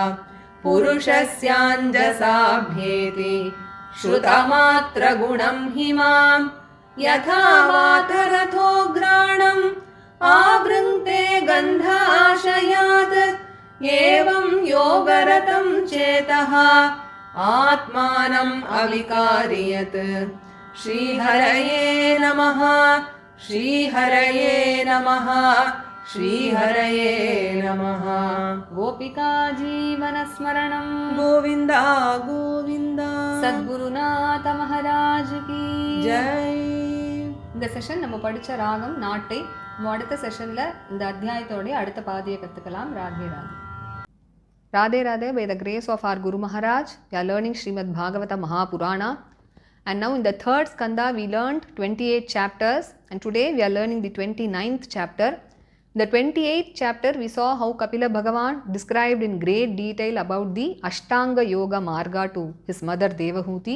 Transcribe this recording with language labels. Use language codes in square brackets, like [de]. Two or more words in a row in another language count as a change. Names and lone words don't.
[sa] पुरुषस्याञ्जसाभ्येति श्रुतमात्रगुणं हि माम् यथा वातरथोग्राणम् आवृङ्क्ते गन्ध आशयात् एवं योगरतं चेतः आत्मानम् अविकार्यत् श्रीहरये नमः श्रीहरये नमः श्रीहरये नमः गोपिका जीवनस्मरणं गोविन्द गोविन्द [hi] सद्गुरुनाथ महाराज की जय [ta] இந்த செஷன் நம்ம படிச்ச ராகம் நாட்டை நம்ம அடுத்த செஷன்ல இந்த அத்தியாயத்தோட அடுத்த பாதியை கத்துக்கலாம். ராதே ராதே. ராதே ராதே. [en] By the grace of our Guru Maharaj, we are learning Srimad Bhagavata Mahapurana, and now in the third skanda we learned 28 chapters, and today we are learning the 29th chapter. In the 28th chapter we saw how Kapila Bhagavan described in great detail about the Ashtanga Yoga Marga to his mother Devahuti.